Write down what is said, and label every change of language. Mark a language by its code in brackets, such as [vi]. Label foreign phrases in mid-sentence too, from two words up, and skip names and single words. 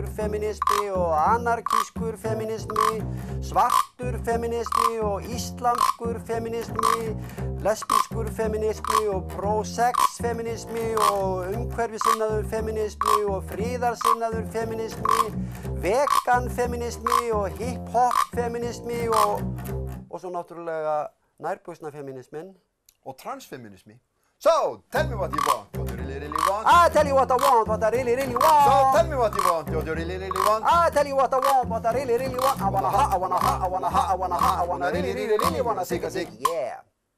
[is] feminismi og anarkískur feminismi, svartur feminismi og íslamskur feminismi, lesbískur feminismi og pro-sex feminismi og umhverfisinnaður feminismi og fríðarsinnaður feminismi, vegan feminismi og hip-hop feminismi og svo náttúrulega nærbuxna feminismin. Og transfeminismi. [en] So, tell me what you want, what you really want. I tell you what I want, what I really want. So, tell me what you want, what you really want. I tell you what I want, what I really want. I wanna ha, I wanna ha, I wanna ha, I wanna ha, I wanna really wanna zig a zig, yeah.